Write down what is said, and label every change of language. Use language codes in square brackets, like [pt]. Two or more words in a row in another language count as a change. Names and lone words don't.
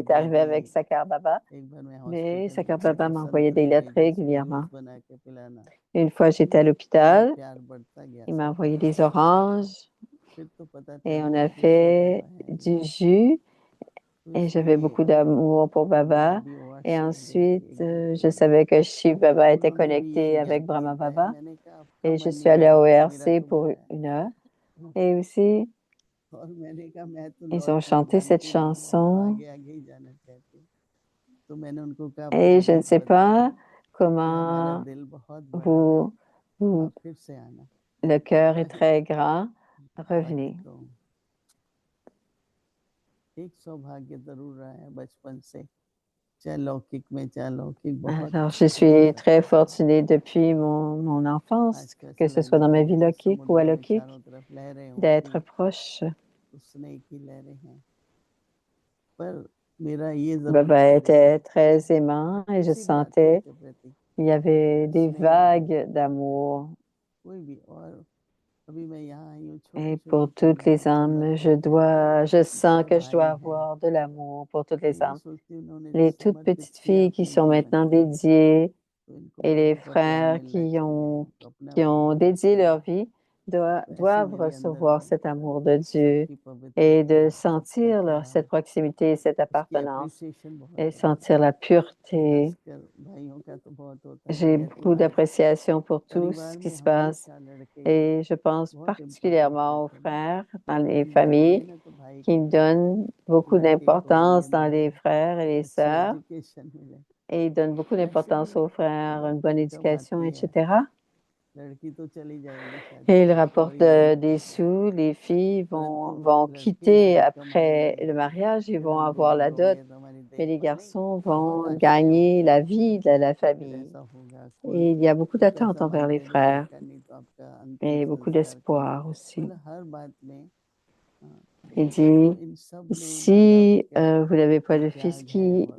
[fr] est arrivée avec [hi] दादी Sakar Baba, एक बार मैं [fr] mais [hi] हॉस्पिटल में Sakar था Baba तो [fr] m'envoyait des [hi] संतरे [fr] lettres [hi] भेजे उसको [fr] régulièrement. [hi] जूस बना के पिलाना [fr] Une fois, j'étais à [hi] मेरा [fr] l'hôpital, [hi] प्यार बढ़ता गया [fr] il m'a [hi] सब [fr] envoyé des oranges [hi] फिर तो पता [fr] et on [hi] चला [fr] a [hi] कि कृष्ण [fr] fait [hi] बाबा है [fr] du jus. [hi] तो [fr] Et j'avais [hi] इसलिए [fr] beaucoup d'amour pour [hi] मैंने Baba. अभी वो [fr] Et [hi] शेयर दी थी [fr] ensuite, [hi] एक दिन [fr] je [hi] पहले [fr] savais que Shiv Baba était [hi] उन्होंने भी ये [fr] connecté avec [hi] गैप नहीं Brahma पाया Baba. मैंने कहा आपका [fr] Et je [hi] मन [fr] suis [hi] नहीं [fr] allée [hi] लगा [fr] au [hi] मेरा RC तो [fr] pour [hi] बड़ा है [fr] 1 heure. Et aussi, [hi] और मैंने कहा मैं तो [fr] ils [hi] लौट [fr] ont [hi] कर [fr] chanté cette [hi] जानती नहीं हूँ मैं तो [fr] chanson. [hi] आगे आगे ही जाना चाहती हूँ तो मैंने उनको कहा आप [fr] Et [hi] मुझे [fr] je ne [hi] बस [fr] sais [hi] बताएं [fr] pas [hi] कि हमारा [fr] comment [hi] दिल बहुत बड़ा है [fr] vous, [hi] आप फिर से आना [fr] le cœur est très grand. [hi] बाकी [fr] Revenez. [hi] तो एक सौभाग्य जरूर रहा है बचपन से चाहे लौकिक में चाहे लौकिक बहुत [fr] Alors, je [hi] बहुत [fr] suis très [hi] रखा [fr] fortunée depuis mon enfance, [hi] आज को [fr] que [hi] ऐसा [fr] ce soit [hi] लगता [fr] dans ma [hi] है [fr] vie [hi] जैसे [fr] lokique ou [hi] समुद्र में [fr] alokik, [hi] चारों तरफ लहरें [fr] d'être [hi] होती [fr] proche. [hi] उसने की लहरें हैं पर मेरा ये जरूर Baba था [fr] était [hi] देखिए [fr] très aimant et je [hi] किसी भी आत्मा [fr] sentais [hi] के प्रति [fr] qu'il y avait des [hi] स्नेह हो [fr] vagues d'amour. [hi] कोई भी और अभी मैं यहाँ आई हूँ छोटी [fr] Et [hi] छोटी [fr] pour toutes [hi] चीजें [fr] les âmes, [hi] समर्पित है [fr] je sens [hi] सब [fr] que je dois [hi] भाई हैं [fr] avoir de l'amour pour toutes [hi] मैं [fr] les [hi] ये [fr] âmes. [hi] सोचती हूँ उन्होंने जो [fr] Les toutes [hi] समर्पित [fr] petites [hi] किया [fr] filles qui [hi] अपने [fr] sont [hi] जीवन [fr] maintenant [hi] को [fr] dédiées [hi] तो इनको [fr] et les [hi] बाबा का प्यार [fr] frères [hi] मिलना चाहिए इनको अपना [fr] qui ont [hi] बनाना [fr] dédié [hi] चाहिए [fr] leur vie [hi] तो ऐसी [fr] doivent [hi] मेरे अंदर [fr] recevoir cet amour de Dieu [hi] सबकी [fr] et [hi] पवित्रता [fr] de [hi] सबका [fr] sentir cette [hi] त्याग [fr] proximité, cette [hi] उसकी [fr] appartenance [hi] अप्रिसिएशन बहुत [fr] et [hi] है [fr] sentir la pureté. [hi] खासकर भाइयों का तो बहुत होता है [fr] J'ai [hi] बहन [fr] beaucoup [hi] आज [fr] d'appréciation pour tout [hi] परिवार [fr] ce qui [hi] में [fr] se passe [hi] हमेशा लड़के [fr] et je pense [hi] बहुत इम्पोर्टेंस [fr] particulièrement aux [hi] देते हैं [fr] frères dans les [hi] बहन घर में आई [fr] familles [hi] ना तो भाई [fr] qui [hi] की [fr] me [hi] तरह [fr] donnent beaucoup [hi] लड़के को भी [fr] d'importance dans [hi] अंदर [fr] les frères et les [hi] अच्छी [fr] sœurs [hi] एजुकेशन मिले [fr] et ils donnent beaucoup [hi] ऐसे [fr] d'importance [hi] ही [fr] aux frères, une [hi] बहुत [fr] bonne [hi] इनकम [fr] éducation, [hi] आती है [fr] etc. [hi] लड़की तो चली जाएगी शादी [fr] Et ils [hi] करके [fr] rapportent [hi] कोई नहीं [fr] des sous, les filles [hi] परंतु [fr] vont [hi] लड़के [fr] quitter [hi] यदि कमाएंगे [fr] après le mariage, ils [hi] फिर [fr] vont [hi] हम [fr] avoir la [hi] बुजुर्ग [fr] dot, [hi] होंगे तो हमारी [fr] mais les [hi] देखभाल नहीं [fr] garçons [hi] बहुत [fr] vont [hi] आशाएं [fr] gagner [hi] होती [fr] la [hi] हैं [fr] vie de la [hi] कि फिर [fr] famille. [hi] ऐसा होगा [fr] Et [hi] कोई [fr] il y a beaucoup [hi] कुछ [fr] d'attentes [hi] ऐसा [fr] envers les [hi] मांगते हैं जो [fr] frères [hi] सरकार नहीं तो आपका अंतिम [fr] et beaucoup [hi] संस्कार कब [fr] d'espoir [hi] होगा [fr] aussi. [hi] मतलब हर बात में हाँ, [fr] Il [hi] तो [fr] dit, [hi] इन सब में माँ बाप [fr] si [hi] का [fr] vous n'avez pas [hi] भी [fr] de fils, [hi] त्याग है और